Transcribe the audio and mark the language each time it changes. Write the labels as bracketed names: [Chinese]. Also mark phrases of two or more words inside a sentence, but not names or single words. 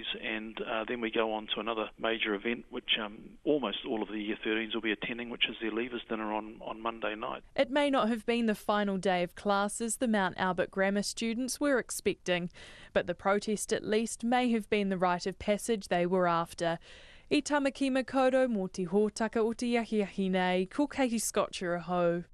[English] And then we go on to another major event, which almost all of the Year 13s will be attending, which is their Leavers Dinner on Monday night. It may not have been the final day of classes the Mount Albert Grammar students were expecting, but the protest at least may have been the rite of passage they were after. [Māori] I tamaki makoto mō te hōtaka o te iahiahi nei, ko Katie Scotcher aho.